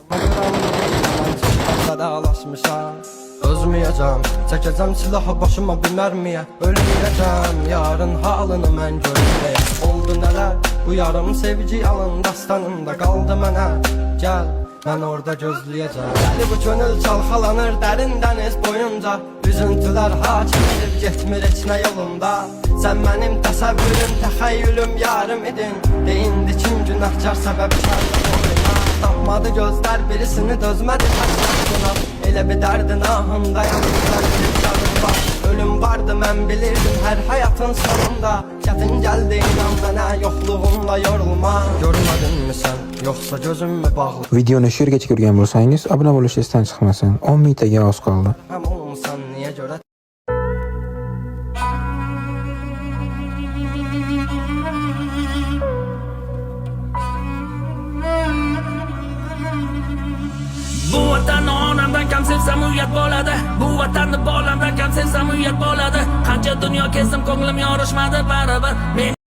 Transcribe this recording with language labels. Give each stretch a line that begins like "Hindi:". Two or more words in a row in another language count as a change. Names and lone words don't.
Turkish: Özmeyeceğim, çekeceğim silahı başıma bir mermiye. Ölmeyeceğim, yarın halını mən görmeyeyim. Oldu neler, bu yarım sevgi alın dastanında kaldı mənə. Gel, ben orada
Azerbaijani: gözləyəcəm. Dəli bu könül çalxalanır dərin dəniz boyunca, üzüntülər hakim edib getmir heç nə yolunda. Sən mənim təsəvvürüm, təxəyyülüm, yarım idin. Deyindi kim günahkar səbəbkardır oyuna. Tapmadı gözlər birisini, dözmədi təsəvvüruna. Elə bir dərdin ahındayam, bir canım var. Ölüm vardı mən bilirdim hər həyatın sonunda. Çətin gəldi inan mənə, yoxluğunla yorulma. Görmədinmi sən, yoxsa gözüm mü bağlı?
Uzbek: Videoni shu yergacha ko'rgan bo'lsangiz, obuna bo'lish esdan chiqmasin. 10 mingtaga oz qoldi.
Azerbaijani: Həm olmuşsan niyə görə?
Uzbek: Bu vatanni onamdan kam sevsam uyat bo'ladi. Bu vatanni bolamdan kam sevsam uyat bo'ladi. Qancha dunyo kezdim ko'nglim yorishmadi baribir.